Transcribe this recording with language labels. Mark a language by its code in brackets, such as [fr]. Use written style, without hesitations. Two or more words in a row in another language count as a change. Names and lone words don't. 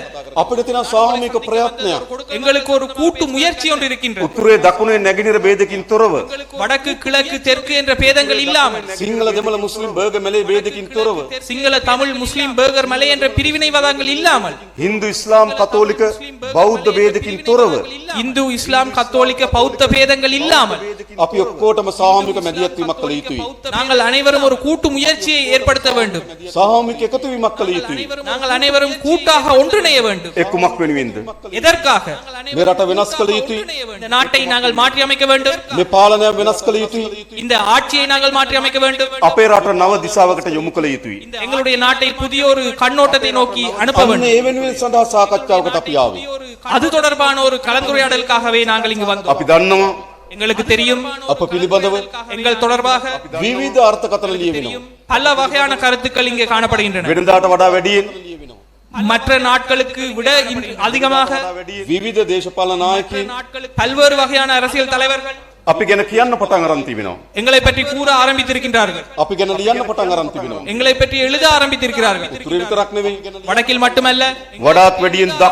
[si] අපිට තියෙන සාමූහික ප්‍රයත්නයක්. [ta] எங்களுக்கு ஒரு கூட்டு முயற்சி ஒன்று இருக்கின்றது. [si] උතුරේ දකුණේ නැගෙනහිර ભેදකින් තොරව. [ta] வடக்கு கிழக்கு தெற்கு என்ற பேதங்கள் இல்லாமல், [si] සිංහල දෙමළ මුස්ලිම් බර්ගර් මැලේ ભેදකින් තොරව. [ta] சிங்கள தமிழ் முஸ்லிம் பர்கர் மலை என்ற பிரிவினைவாதங்கள் இல்லாமல், [si] හින්දු ඉස්ලාම් කතෝලික බෞද්ධ ભેදකින් තොරව. [ta] இந்து இஸ்லாம் கத்தோலிக்க பௌத்த பேதங்கள் இல்லாமல் [si] අපි ඔක්කොටම සාමූහික මැදිහත් වීමක් කළ යුතුයි. [ta] நாங்கள் அனைவரும் ஒரு கூட்டு முயற்சியை ஏற்படுத்த வேண்டும். [si] සාමූහික එකතු වීමක් කළ යුතුයි. [ta] நாங்கள் அனைவரும் கூட்டாக ஒன்றிணைய வேண்டும். [si] එක්කමක් වෙනුවෙන්ද? [ta] எதற்காக? [si] මේ රට වෙනස් කළ යුතුයි. [ta] இந்த நாட்டை நாங்கள் மாற்றி அமைக்க வேண்டும். [si] මේ පාලනය වෙනස් කළ යුතුයි. [ta] இந்த ஆட்சியை நாங்கள் மாற்றி அமைக்க வேண்டும். [si] අපේ රට නව දිශාවකට යොමු කළ යුතුයි. [ta] எங்களுடைய நாட்டை புதிய ஒரு கண்ணோட்டத்தை நோக்கி அனுப்ப [si] අන්න [ta] வேண்டும். [si] ඒ වෙනුවෙන් සඳහා සාකච්ඡාවකට අපි ආවේ. [ta] அது தொடர்பான ஒரு கலந்துரையாடலுக்காகவே நாங்கள் இங்கு வந்தோம். [si] අපි දන්නවා [ta] எங்களுக்கு தெரியும், [si] අප පිළිබඳව [ta] எங்கள் தொடர்பாக [si] විවිධ අර්ථකථන ලියවෙනවා. [ta] பல வகையான கருத்துக்கள் இங்கே காணப்படுகின்றன. [si] වෙනදාට වඩා වැඩියෙන් [ta] மற்ற நாட்களுக்கு விட அதிகமாக [si] විවිධ දේශපාලන නායකයින් [ta] பல்வேறு வகையான அரசியல் தலைவர்கள் [si] අපි ගැන කියන්න පටන් අරන් තිබෙනවා. [ta] எங்களை பற்றி கூற ஆரம்பித்திருக்கின்றார்கள். [si] අපි ගැන ලියන්න පටන් අරන් තිබෙනවා. [ta] எங்களை பற்றி எழுத ஆரம்பித்திருக்கிறார்கள். [si] උතුරේ විතරක් නෙවෙයි [ta] வடக்கில் மட்டுமல்ல, [si] වඩාත් වැඩියෙන්